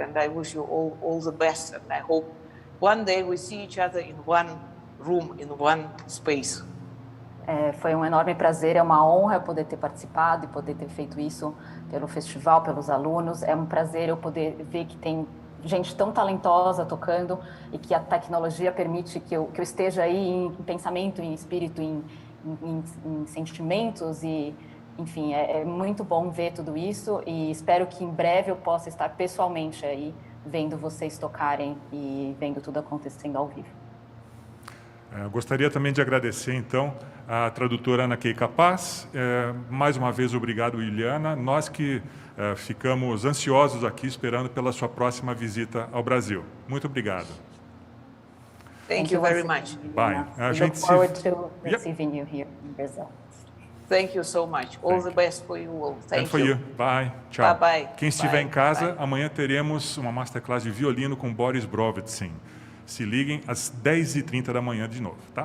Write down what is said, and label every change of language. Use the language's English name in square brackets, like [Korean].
[English] And I wish you all the best. And I hope one day we see each other in one room, in one space. [Portuguese] Foi um enorme prazer, é uma honra poder ter participado e poder ter feito isso pelo festival, pelos alunos. É um prazer eu poder ver que tem gente tão talentosa tocando e que a tecnologia permite que eu esteja aí em pensamento, em espírito, em sentimentos e, enfim, é muito bom ver tudo isso e espero que em breve eu possa estar pessoalmente aí vendo vocês tocarem e vendo tudo acontecendo ao vivo. Gostaria também de agradecer, então, a tradutora Ana Keika Paz. Mais uma vez, obrigado, Yulianna. Nós que ficamos ansiosos aqui, esperando pela sua próxima visita ao Brasil. Muito obrigado. [English] Thank you very much. Bye. We look forward to receiving you here in Brazil. Thank you so much. All the best for you all. Thank you. And for you. Bye. Tchau. Bye. [Portuguese] Quem estiver em casa, amanhã teremos uma masterclass de violino com Boris Brovitsin. Se liguem às 10h30 da manhã de novo, tá?